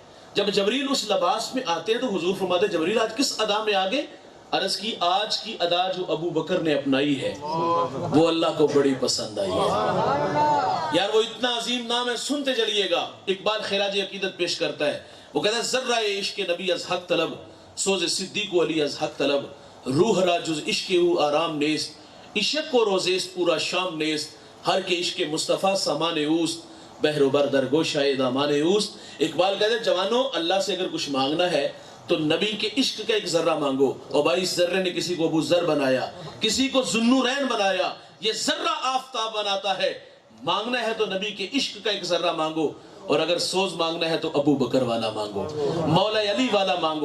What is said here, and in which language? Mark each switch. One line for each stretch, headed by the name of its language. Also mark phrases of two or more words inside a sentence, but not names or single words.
Urdu: جب جبریل اس لباس میں آتے ہیں تو حضور فرماتے ہیں جبریل آج کس ادا میں آگے؟ عرض کی آج کی ادا جو ابو بکر نے اپنائی ہے وہ اللہ کو بڑی پسند آئی ہے۔ یار وہ اتنا عظیم نام ہے، سنتے چلیے گا۔ اقبال خراج عقیدت پیش کرتا ہے، وہ کہتا ہے
Persian: ذرہ عشق نبی از حق طلب، سوز صدیق و علی از حق طلب، روح را جز عشق او آرام نیست، عشق کو روزیست پورا شام نیست، ہر کے عشق مصطفیٰ سامان اوست، بحر و بر در گوشائے دامان اوست۔
Urdu: اقبال کہتے ہیں جوانوں، اللہ سے اگر کچھ مانگنا ہے تو نبی کے عشق کا ایک ذرہ مانگو، اور بھائی اس ذرے نے کسی کو ابو ذر بنایا، کسی کو ذوالنورین بنایا، یہ ذرہ آفتاب بناتا ہے۔ مانگنا ہے تو نبی کے عشق کا ایک ذرہ مانگو، اور اگر سوز مانگنا ہے تو ابو بکر والا مانگو، مولا علی والا مانگو۔